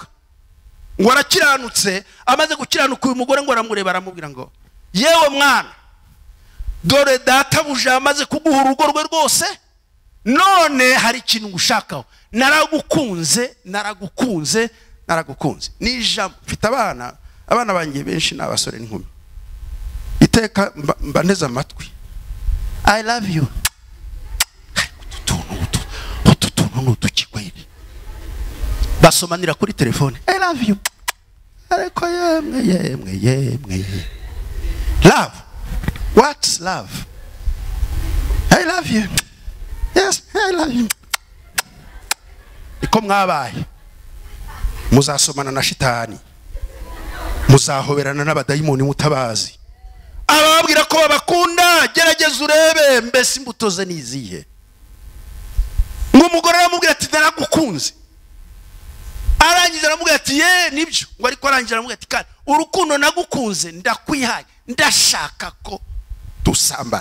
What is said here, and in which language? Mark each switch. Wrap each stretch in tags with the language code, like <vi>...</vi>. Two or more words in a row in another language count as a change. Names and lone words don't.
<rw>Ngo arakiranutse, amaze gukiranuka uyu mugore ngo aramureba aramubwira ngo yewe mwana, dore data buje amaze kuguha urugo rwe rwose, none hari ikintu ngushakaho, naragukunze. Nijambo mfite abana banjye benshi n'abasore n'inkumi, iteka mbaneze amatwi,</rw> <en>I love you.</en> <rw>Utu tuntu n'udukikwere basomanira kuri telefone,</rw> <en>I love you.</en> <rw>Ariko yemwe love,</rw> <en>what's love? I love you. Yes, I love you.</en> <rw>Iko mwabaye muzasomana na shitani, muzahoberana n'abadayimoni mutabazi. Ababwira ko babakunda, gerageza urebe mbese imbuto ze nizihe. Ngumugore aramubwira ati naragukunze, arangije aramubwira ati nibyo, ngo ariko arangije aramubwira ati kandi urukundo nagukunze ndakwihaye, ndashaka ko dusambana.</rw>